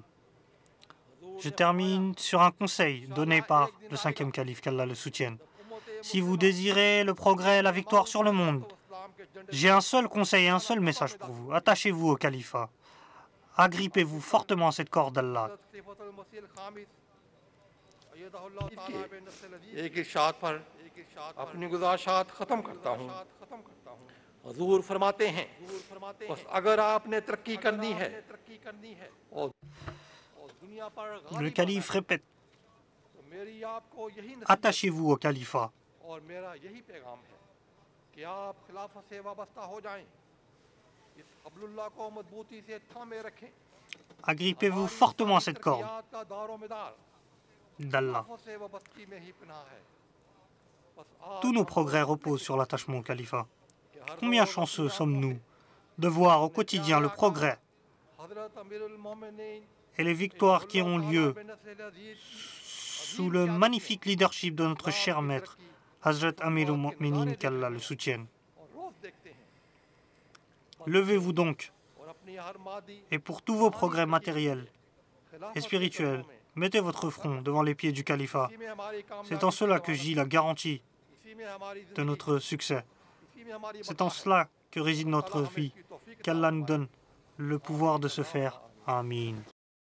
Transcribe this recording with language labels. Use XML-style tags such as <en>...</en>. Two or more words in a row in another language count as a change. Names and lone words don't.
<fr>Je termine sur un conseil donné par le 5e calife, qu'Allah le soutienne. Si vous désirez le progrès et la victoire sur le monde, j'ai un seul conseil et un seul message pour vous. Attachez-vous au califat. Agrippez-vous fortement à cette corde d'Allah.</fr> <ur>ایک ارشاد پر اپنی گزارشات ختم کرتا ہوں. حضور فرماتے ہیں، بس اگر آپ نے ترقی کرنی ہے اور دنیا پر</ur> <fr>Le calife répète:</fr> <ur>تو میری آپ کو یہی نصیحت</ur> <fr>attachez-vous au califat.</fr> <ur>اور میرا یہی پیغام ہے کہ آپ خلافت سے وابستہ ہو جائیں، اس حبل اللہ کو مضبوطی سے تھامے رکھیں.</ur> <fr>Agrippez-vous fortement à cette corde</fr> <ur>کا دارومدار</ur> <fr>d'Allah.</fr> <ur>خلافت سے وابستگی میں ہی پناہ ہے. بس آج</ur> <fr>Tous nos progrès reposent sur l'attachement au califat. Combien chanceux sommes-nous de voir au quotidien le progrès</fr> <ur>حضرت امیرالمومنین</ur> <fr>et les victoires qui ont lieu sous le magnifique leadership de notre cher maître, Hazrat Amirul Mu'minin, qu'Allah le soutienne.</fr> <ur>اور روز دیکھتے ہیں</ur> <fr>Levez-vous donc,</fr> <ur>اور اپنی ہر مادی</ur> <fr>et pour tous vos progrès matériels et spirituels, mettez votre front devant les pieds du califat.</fr> <ur>اسی میں ہماری</ur> <fr>C'est en cela que gît la garantie</fr> <ur>اسی میں ہماری</ur> <fr>de notre succès.</fr> <ur>اسی میں ہماری</ur> <fr>C'est en cela que réside notre vie. Qu'Allah nous donne le pouvoir de se faire. Amin.</fr>